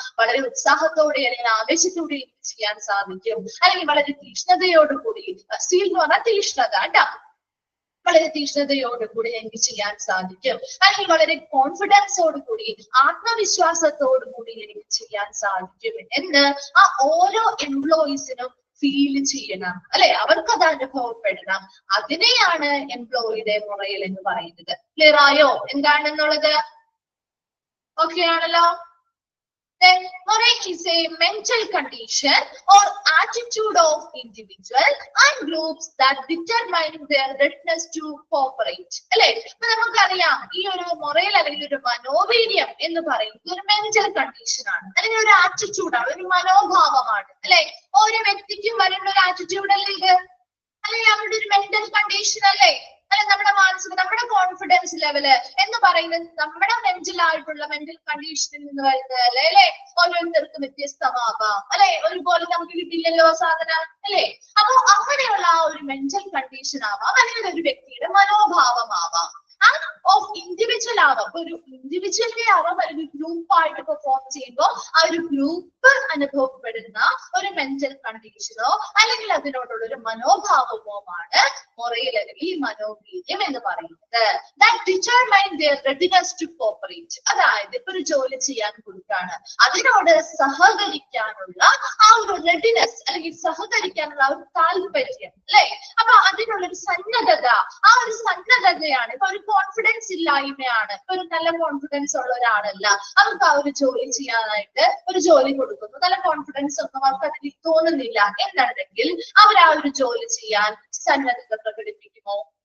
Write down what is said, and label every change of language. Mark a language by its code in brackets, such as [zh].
[ml] വളരെ ഉത്സാഹത്തോടെ അല്ലെങ്കിൽ ആവേശത്തോടെ എനിക്ക് ചെയ്യാൻ സാധിക്കും, അല്ലെങ്കിൽ വളരെ തീഷ്ണതയോടുകൂടി, സീൽ എന്ന് പറഞ്ഞാൽ തീഷ്ണത കേട്ടോ, വളരെ തീഷ്ണതയോടുകൂടി എനിക്ക് ചെയ്യാൻ സാധിക്കും, അല്ലെങ്കിൽ വളരെ കോൺഫിഡൻസോടുകൂടി, ആത്മവിശ്വാസത്തോടുകൂടി എനിക്ക് ചെയ്യാൻ സാധിക്കും എന്ന് ആ ഓരോ എംപ്ലോയീസിനും ഫീൽ ചെയ്യണം അല്ലെ, അവർക്ക് അത് അനുഭവപ്പെടണം. അതിനെയാണ് എംപ്ലോയിയുടെ മുറയിൽ എന്ന് പറയുന്നത്. ക്ലിയർ ആയോ എന്താണെന്നുള്ളത്? ഓക്കെ ആണല്ലോ? [en] Then morale is a mental condition or attitude of individual and groups that determine their readiness to cooperate. [ml] അല്ലെ, ഇപ്പൊ നമുക്കറിയാം ഈ ഒരു മൊറൽ അല്ലെങ്കിൽ ഒരു മനോവീര്യം എന്ന് പറയുന്നത് ഒരു മെന്റൽ കണ്ടീഷൻ ആണ്, അല്ലെങ്കിൽ ഒരു ആറ്റിറ്റ്യൂഡാണ്, ഒരു മനോഭാവമാണ് അല്ലെ. ഓരോ വ്യക്തിക്കും വരുന്ന ഒരു ആറ്റിറ്റ്യൂഡ് അല്ലേ ഇത്, അല്ലെങ്കിൽ അവരുടെ ഒരു മെന്റൽ കണ്ടീഷൻ അല്ലേ, അല്ലെ, നമ്മുടെ മാനസിക, നമ്മുടെ കോൺഫിഡൻസ് ലെവല് എന്ന് പറയുന്നത് നമ്മുടെ മെന്റൽ കണ്ടീഷനിൽ നിന്ന് വരുന്നത് അല്ലെ. ഓരോരുത്തർക്കും വ്യത്യസ്തമാവാം അല്ലെ, ഒരുപോലെ നമുക്ക് കിട്ടില്ലല്ലോ സാധനം അല്ലെ. അപ്പൊ അങ്ങനെയുള്ള ആ ഒരു മെന്റൽ കണ്ടീഷൻ ആവാം, അല്ലെങ്കിൽ ഒരു വ്യക്തിയുടെ മനോഭാവമാവാം, ഓഫ് ഇൻഡിവിജ്വൽ ആവാം, ഒരു ഇൻഡിവിജ്വലിനെ ആവാം, അല്ലെങ്കിൽ ഗ്രൂപ്പായിട്ട് പെർഫോം ചെയ്യുമ്പോൾ ആ ഒരു ഗ്രൂപ്പ് അനുഭവപ്പെടുന്ന ഒരു മെന്റൽ കണ്ടീഷനോ അല്ലെങ്കിൽ അതിനോടുള്ള ഒരു മനോഭാവമോമാണ് മൊറൽ അല്ലെങ്കിൽ മനോവീര്യം എന്ന് പറയുന്നത്. [en] That determine their readiness to cooperate. [ml] അതായത് ഇപ്പൊ ഒരു ജോലി ചെയ്യാൻ കൊടുക്കാണ്, അതിനോട് സഹകരിക്കാനുള്ള ആ ഒരു റെഡിനെസ് അല്ലെങ്കിൽ സഹകരിക്കാനുള്ള ആ ഒരു താല്പര്യം അല്ലെ, അപ്പൊ അതിനുള്ളൊരു സന്നദ്ധത, ആ ഒരു സന്നദ്ധതയാണ്. ഇപ്പൊ ഒരു കോൺഫിഡൻസ് ഇല്ലായ്മയാണ്, ഇപ്പൊ ഒരു നല്ല കോൺഫിഡൻസ് ഉള്ള ഒരാളല്ല, അവർക്ക് ആ ഒരു ജോലി ചെയ്യാനായിട്ട് ഒരു ജോലി കൊടുക്കുന്നു, നല്ല കോൺഫിഡൻസ് ഒന്നും അവർക്ക് അതിൽ തോന്നുന്നില്ല എന്നുണ്ടെങ്കിൽ അവർ ആ ഒരു ജോലി ചെയ്യാൻ സന്നദ്ധത പ്രകടിപ്പിക്കുമോ?